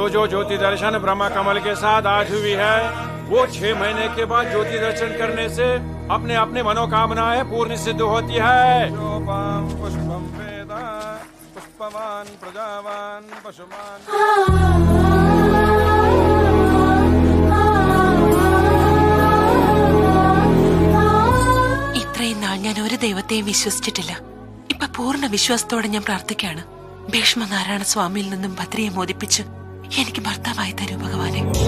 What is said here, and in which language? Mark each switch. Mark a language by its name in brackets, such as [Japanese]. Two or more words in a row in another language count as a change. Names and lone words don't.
[Hindi] ज्योति दर्शन ब्रह्मा कमल के साथ आज हुई है, वो 6 महीने के बाद ज्योति दर्शन करने से अपने अपने मनोकामनाएं पूर्ण सिद्ध होती है। [Sanskrit] पुष्पम वेद पुष्पवान प्रजावान पशुमान। [Malayalam] ഇത്രയും നാൾ ഞാൻ ഒരു ദൈവത്തെയും വിശ്വസിച്ചിട്ടില്ല. ഇപ്പൊ പൂർണ്ണ വിശ്വാസത്തോടെ ഞാൻ പ്രാർത്ഥിക്കാണ്. ഭീഷ്മനാരായണ സ്വാമിയിൽ നിന്നും ഭദ്രയെ മോദിപ്പിച്ച് എനിക്ക് ഭർത്താവായി തരൂ ഭഗവാനെ.